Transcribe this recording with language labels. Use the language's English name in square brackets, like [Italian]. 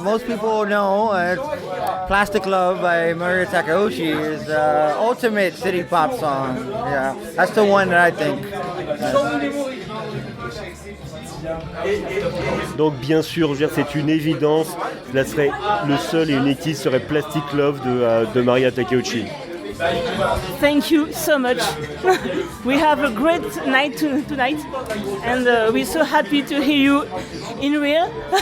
[English] Most people know Plastic Love by Maria Takeuchi is the ultimate city pop song. Yeah, that's the one that I think. [French] Donc bien sûr, je veux dire, c'est une évidence. Là serait le seul et unique qui serait Plastic Love de Maria Takeuchi. [English] Thank you so much. We have a great night tonight, and we're so happy to hear you in real.